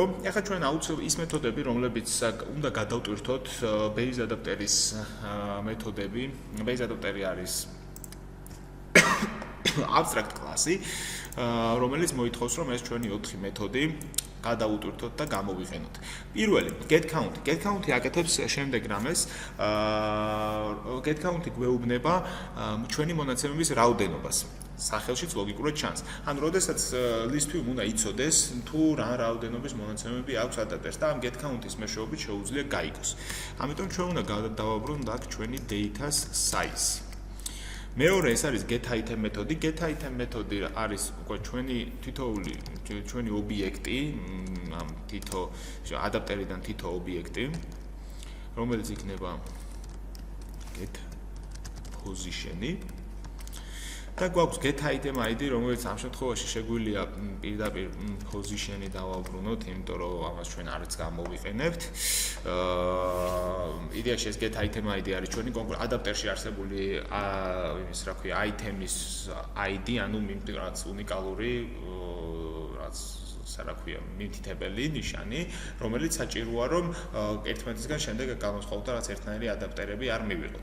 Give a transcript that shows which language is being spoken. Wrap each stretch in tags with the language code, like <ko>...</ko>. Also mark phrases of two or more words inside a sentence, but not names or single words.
<ka>ახლა ჩვენ აუცილებლად ის მეთოდები, რომლებიც უნდა გადავტვირთოთ</ka> <en>base adapter-ის</en> <ka>მეთოდები.</ka> <en>base adapter-ი</en> <ka>არის abstract კლასი, რომელიც მოითხოვს, რომ ეს ჩვენი 4 მეთოდი გადავუტვირთოთ და გამოვიყენოთ. პირველი,</ka> <en>get count. get count-ი</en> <ka>აკეთებს შემდეგ რამეს.</ka> <en>get count-ი</en> <ka>გვეუბნება ჩვენი მონაცემების რაოდენობას. სახელშიც ლოგიკურად ჩანს. ანუ როდესაც</ka> <en>list view</en> <ka>უნდა იცოდეს თუ რა რაოდენობის მონაცემები აქვს ადაპტერს და ამ</ka> <en>get count-ის</en> <ka>მეშვეობით შეუძლია გაიგოს. ამიტომ ჩვენ უნდა დავაბრუნოთ აქ ჩვენი</ka> <en>data-s size.</en> <ka>მეორე ეს არის</ka> <en>get item</en> <ka>მეთოდი.</ka> <en>get item</en> <ka>მეთოდი არის უკვე ჩვენი ობიექტი, ამ თითო ადაპტერიდან თითო ობიექტი, რომელიც იქნება</ka> <en>get position-ი.</en> <ka>და გვაქვს</ka> <en>get item ID,</en> <ka>რომელიც ამ შემთხვევაში შეგვიძლია პირდაპირ position-ი დავაბრუნოთ, იმიტომ რომ ამას ჩვენ არც გამოვიყენებთ. იდეაში ეს</ka> <en>get item ID</en> <ka>არის ჩვენი კონკრეტ ადაპტერში არსებული იმის რა ქვია</ka> <en>item-ის ID,</en> <ka>ანუ რაღაც უნიკალური რაც რა ქვია მითითებელი ნიშანი, რომელიც საჭიროა რომ ერთმანეთისგან შემდეგ განვასხვაოთ და რაც ერთნაირი ადაპტერები არ მივიღოთ.</ka>